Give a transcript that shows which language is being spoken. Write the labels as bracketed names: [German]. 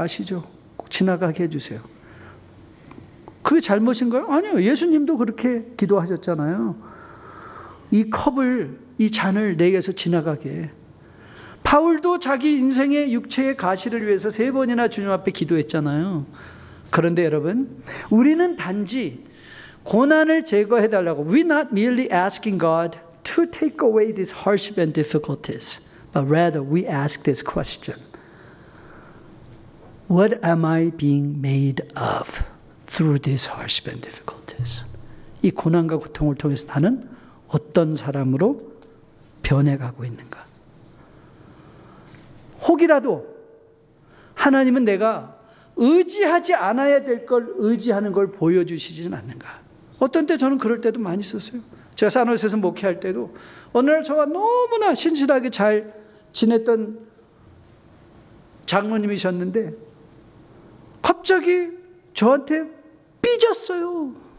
[Korean] 아시죠? 꼭 지나가게 해주세요. 그게 잘못인가요? 아니요. 예수님도 그렇게 기도하셨잖아요. 이 컵을, 이 잔을 내게서 지나가게. 바울도 자기 인생의 육체의 가시를 위해서 3번이나 주님 앞에 기도했잖아요. 그런데 여러분, 우리는 단지 고난을 제거해달라고, [English] we're not merely asking God to take away these hardship and difficulties, but rather we ask this question: What am I being made of through these hardship and difficulties? [Korean] 이 고난과 고통을 통해서 나는 어떤 사람으로 변해가고 있는가? 혹이라도 하나님은 내가 의지하지 않아야 될 걸 의지하는 걸 보여주시지는 않는가? 어떤 때 저는 그럴 때도 많이 있었어요. 제가 산호에서 목회할 때도 어느 날 저와 너무나 신실하게 잘 지냈던 장로님이셨는데 갑자기 저한테 삐졌어요.